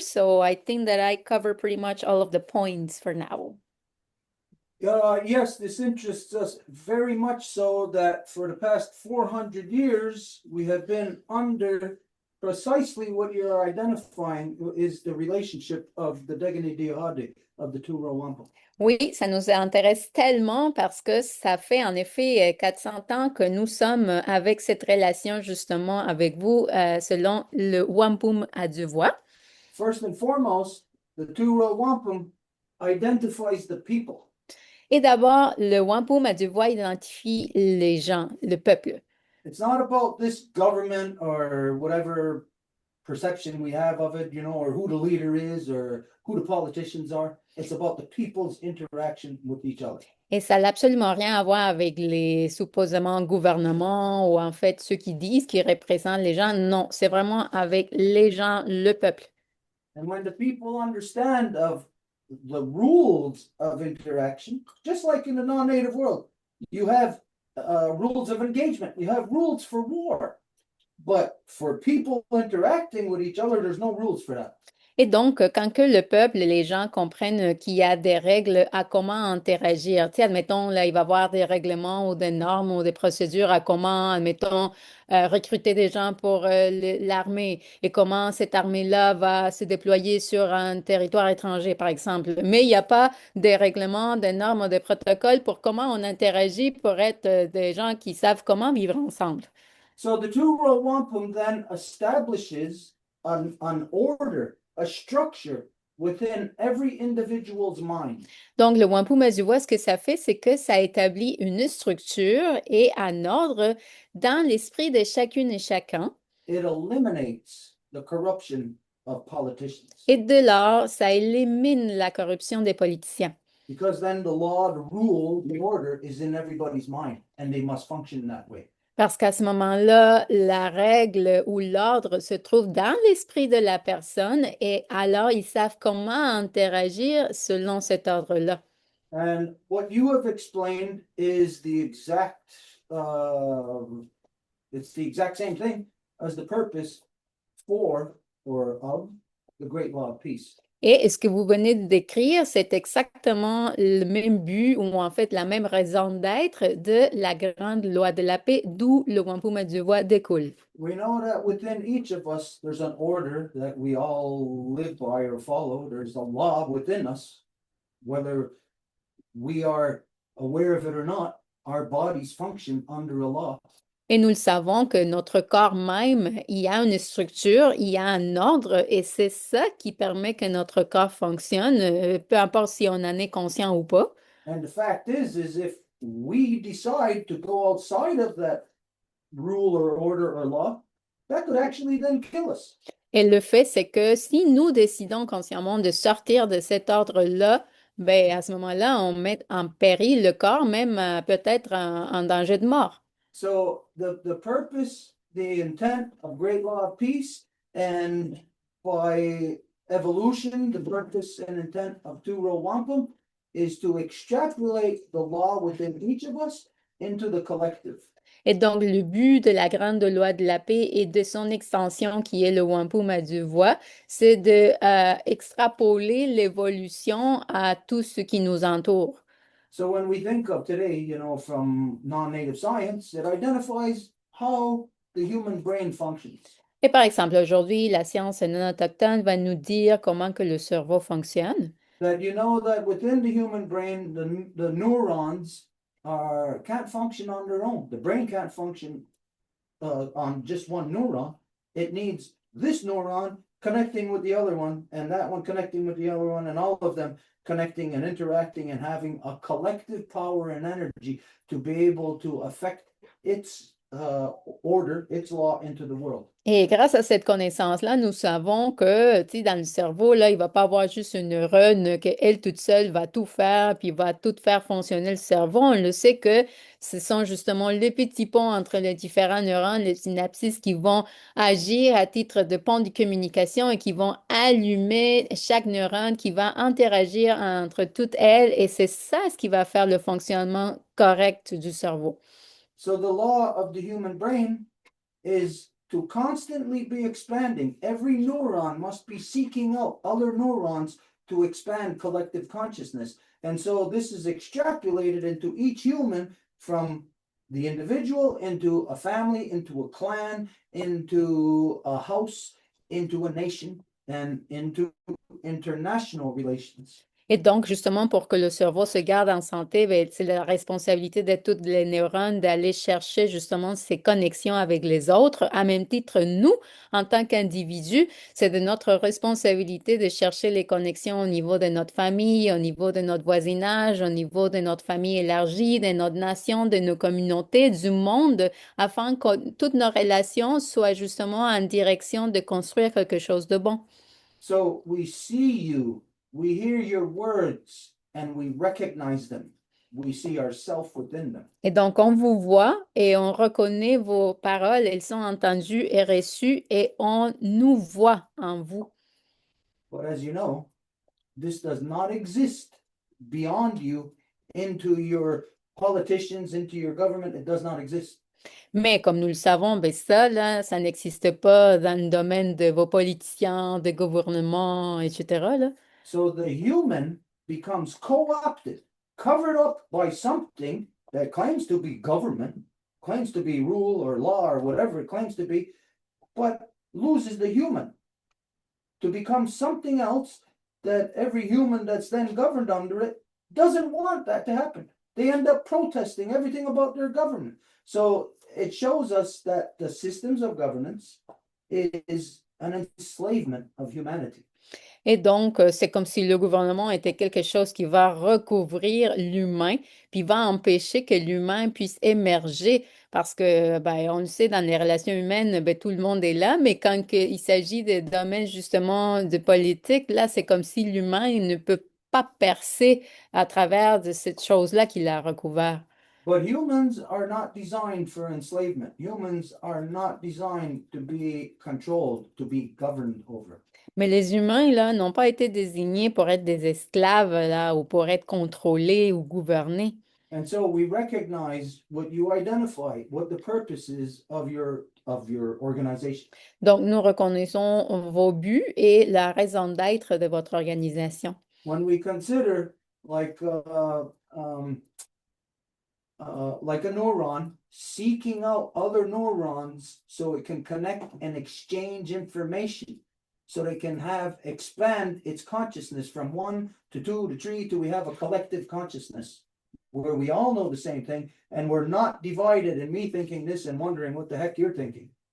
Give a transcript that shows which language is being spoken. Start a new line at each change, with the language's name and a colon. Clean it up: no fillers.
English: So I think that I cover pretty much all of the points for now. Yes, this interests us very much so that for the past 400 years, we have been under precisely what you're identifying is the relationship of the Degani Diahade of the two Wampum.
French: Oui, ça nous intéresse tellement parce que ça fait en effet 400 ans que nous sommes avec cette relation justement avec vous selon le Wampum à deux voix.
English: First and foremost, the two Wampum identifies the people.
French: Et d'abord, le Wampum à deux voix identifie les gens, le peuple.
English: It's not about this government or whatever perception we have of it, or who the leader is or who the politicians are. It's about the people's interaction with each other.
French: Et ça n'a absolument rien à voir avec les supposément gouvernements ou en fait ceux qui disent qu'ils représentent les gens. Non, c'est vraiment avec les gens, le peuple.
English: And when the people understand of the rules of interaction, just like in the non-native world, you have rules of engagement, you have rules for war. But for people interacting with each other, there's no rules for that.
French: Et donc, quand que le peuple et les gens comprennent qu'il y a des règles à comment interagir, tu sais, admettons, là, il va y avoir des règlements ou des normes ou des procédures à comment, admettons, recruter des gens pour l'armée et comment cette armée-là va se déployer sur un territoire étranger, par exemple. Mais il n'y a pas des règlements, des normes ou des protocoles pour comment on interagit pour être des gens qui savent comment vivre ensemble.
English: So the two world wampum then establishes an order, a structure within every individual's mind.
French: Donc, le Wampum Azuwa, ce que ça fait, c'est que ça établit une structure et un ordre dans l'esprit de chacune et chacun.
English: It eliminates the corruption of politicians.
French: Et de là, ça élimine la corruption des politiciens.
English: Because then the law, the rule, the order is in everybody's mind and they must function that way.
French: Parce qu'à ce moment-là, la règle ou l'ordre se trouve dans l'esprit de la personne et alors ils savent comment interagir selon cet ordre-là.
English: And what you have explained is it's the exact same thing as the purpose for or of the Great Law of Peace.
French: Et ce que vous venez de décrire, c'est exactement le même but ou en fait la même raison d'être de la grande loi de la paix, d'où le Wampum Aduwa découle.
English: We know that within each of us, there's an order that we all live by or follow. There's a law within us, whether we are aware of it or not, our bodies function under a law.
French: Et nous le savons que notre corps même, il y a une structure, il y a un ordre, et c'est ça qui permet que notre corps fonctionne, peu importe si on en est conscient ou pas.
English: And the fact is if we decide to go outside of that rule or order or law, that could actually then kill us.
French: Et le fait, c'est que si nous décidons consciemment de sortir de cet ordre-là, ben à ce moment-là, on met en péril le corps, même peut-être en danger de mort.
English: So the purpose, the intent of Great Law of Peace, and by evolution, the purpose and intent of Two Row Wampum is to extrapolate the law within each of us into the collective.
French: Et donc, le but de la grande loi de la paix et de son extension, qui est le Wampum à deux voix, c'est de extrapoler l'évolution à tout ce qui nous entoure.
English: So when we think of today, from non-native science, it identifies how the human brain functions.
French: Et par exemple, aujourd'hui, la science non autochtone va nous dire comment que le cerveau fonctionne.
English: That you know that within the human brain, the neurons can't function on their own. The brain can't function on just one neuron. It needs this neuron connecting with the other one, and that one connecting with the other one, and all of them connecting and interacting and having a collective power and energy to be able to affect its order, its law into the world.
French: Et grâce à cette connaissance-là, nous savons que, tu sais, dans le cerveau, là, il ne va pas avoir juste une neurone qu'elle toute seule va tout faire, puis va tout faire fonctionner le cerveau. On le sait que ce sont justement les petits ponts entre les différents neurones, les synapses qui vont agir à titre de pont de communication et qui vont allumer chaque neurone qui va interagir entre toutes elles. Et c'est ça ce qui va faire le fonctionnement correct du cerveau.
English: So the law of the human brain is to constantly be expanding. Every neuron must be seeking out other neurons to expand collective consciousness. And so this is extrapolated into each human, from the individual into a family, into a clan, into a house, into a nation, and into international relations.
French: Et donc, justement, pour que le cerveau se garde en santé, ben, c'est la responsabilité de toutes les neurones d'aller chercher justement ces connexions avec les autres. À même titre, nous, en tant qu'individus, c'est de notre responsabilité de chercher les connexions au niveau de notre famille, au niveau de notre voisinage, au niveau de notre famille élargie, de notre nation, de nos communautés, du monde, afin que toutes nos relations soient justement en direction de construire quelque chose de bon.
English: So we see you, we hear your words, and we recognize them. We see ourselves within them.
French: Et donc, on vous voit et on reconnaît vos paroles, elles sont entendues et reçues et on nous voit en vous.
English: But as you know, this does not exist beyond you into your politicians, into your government. It does not exist.
French: Mais comme nous le savons, ben ça, là, ça n'existe pas dans le domaine de vos politiciens, des gouvernements, etc., là.
English: So the human becomes co-opted, covered up by something that claims to be government, claims to be rule or law or whatever it claims to be, but loses the human to become something else that every human that's then governed under it doesn't want that to happen. They end up protesting everything about their government. So it shows us that the systems of governance is an enslavement of humanity.
French: Et donc, c'est comme si le gouvernement était quelque chose qui va recouvrir l'humain, puis va empêcher que l'humain puisse émerger, parce que, ben, on le sait, dans les relations humaines, ben, tout le monde est là, mais quand il s'agit de domaines justement de politique, là, c'est comme si l'humain il ne peut pas percer à travers de cette chose-là qu'il a recouvert.
English: But humans are not designed for enslavement. Humans are not designed to be controlled, to be governed over.
French: Mais les humains, là, n'ont pas été désignés pour être des esclaves, là, ou pour être contrôlés ou gouvernés.
English: And so we recognize what you identify, what the purpose is of your organization.
French: Donc, nous reconnaissons vos buts et la raison d'être de votre organisation.
English: When we consider like a neuron seeking out other neurons so it can connect and exchange information, so they can expand its consciousness from 1 to 2 to 3 till we have a collective consciousness where we all know the same thing and we're not divided in me thinking this and wondering what the heck you're thinking.